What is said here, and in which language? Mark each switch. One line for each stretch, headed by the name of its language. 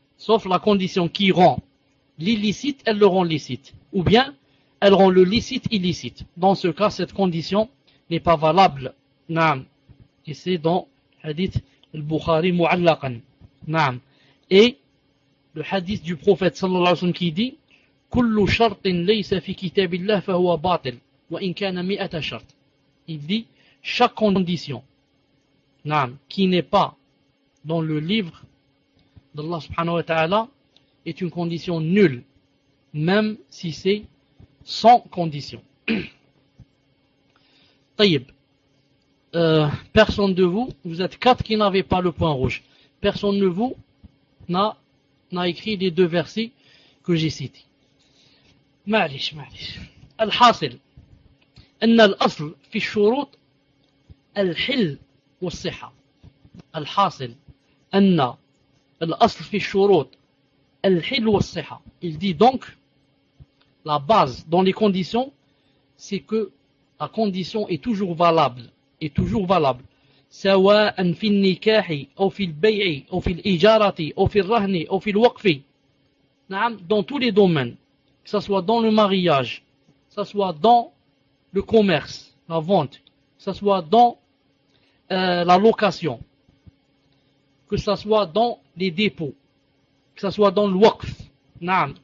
French: Sauf la condition qui rend l'illicite, elle le rend licite. Ou bien, elle rend le licite illicite. Dans ce cas, cette condition n'est pas valable. Naam. Et c'est dans Hadith al-Bukhari mu'allaqan. Naam. Et le hadith du prophète sallallahu alayhi wa sallam qui dit «
Arabic: كل شرط ليس في كتاب الله فهو باطل وإن كان مئة شرط.
French: Il dit chaque condition,
Arabic: نعم,
French: qui n'est pas dans le livre d'Allah subhanahu wa ta'ala est une condition nulle, même si c'est sans condition.
Arabic: طيب,
French: personne de vous, vous êtes quatre qui n'avez pas le point rouge. Personne de vous n'a écrit les deux versets que j'ai cités.
Arabic: معليش معليش. الحاصل أن الأصل في الشروط الحل والصحة. الحاصل أن الأصل في الشروط الحل والصحة.
French: Il dit donc la base dans les conditions, c'est que la condition est toujours valable. Est toujours valable.
Arabic: سواء في النكاح أو في البيع أو في الإجارة أو في الرهن أو في الوقف. نعم,
French: dans tous les domaines. Que ce soit dans le mariage, que ce soit dans le commerce, la vente, que ce soit dans la location, que ce soit dans les dépôts, que ce soit dans le waqf, naam.